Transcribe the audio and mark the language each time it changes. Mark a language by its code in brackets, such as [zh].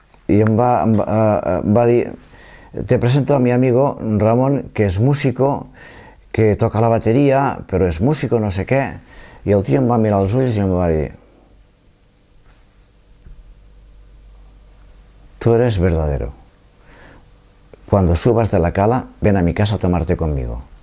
[ca] I em va dir, [es] te presento a mi amigo Ramón, que es músico, que toca la batería, pero es músico [ca] no sé què. I el tio em va mirar els ulls i em va dir, [es] tú eres verdadero. Cuando subas de la cala, ven a mi casa a tomarte conmigo.